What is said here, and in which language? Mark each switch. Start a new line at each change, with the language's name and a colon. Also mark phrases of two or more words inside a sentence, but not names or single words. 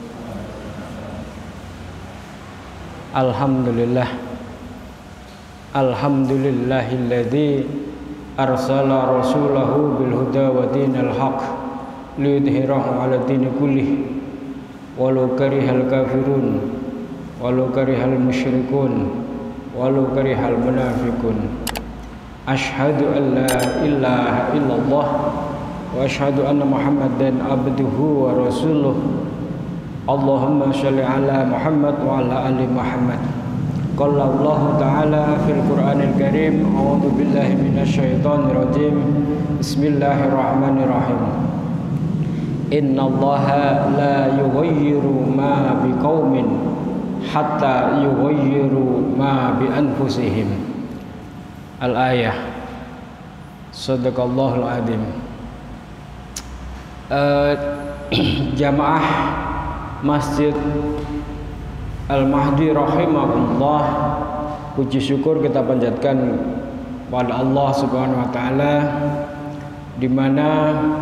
Arabic: Alhamdulillah. الحمد لله الذي أرسل رسوله بالهدى ودين الحق ليظهره على الدين كله ولو كره الكافرون ولو كره المشركون ولو كره المنافقون. أشهد أن لا إله إلا الله وأشهد أن محمدا عبده ورسوله. اللهم صل على محمد وعلى آل محمد. قال الله تعالى في القرآن الكريم أعوذ بالله من الشيطان الرجيم. بسم الله الرحمن الرحيم إن الله لا يغير ما بقوم حتى يغيروا ما بأنفسهم. الآية صدق الله العظيم.
Indonesian: Jamaah Masjid Al-Mahdi rahimahullah, puji syukur kita panjatkan pada Allah
Arabic: سبحانه وتعالى,
Indonesian: di mana